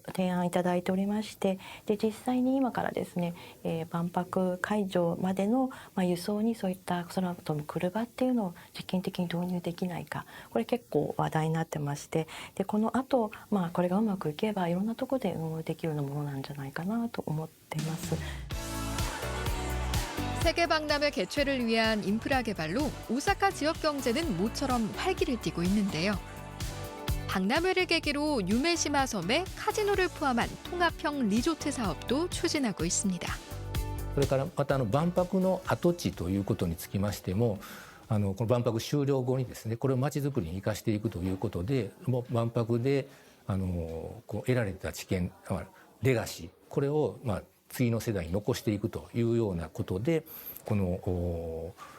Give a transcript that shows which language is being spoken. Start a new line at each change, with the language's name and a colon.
Japanese: 案いただいておりまして、で実際に今からですね、万博会場までの、輸送にそういった空飛ぶ車っていうのを実験的に導入できないか、これ結構話題になってまして、でこの後、これがうまくいけばいろんなところで運用できるようなものなんじゃないかなと思っています。
Korean: 세계 박람회 개최를 위한 인프라 개발로 오사카 지역 경제는 모처럼 활기를 띠고 있는데요. 박람회를 계기로 유메시마 섬에 카지노를 포함한 통합형 리조트 사업도 추진하고 있습니다.
Japanese: それからまた万博の跡地ということにつきましても、この万博終了後にですね、これをまちづくりに生かしていくということで、もう万博で得られた知見、レガシー、これを次の世代に残していくというようなことで、この、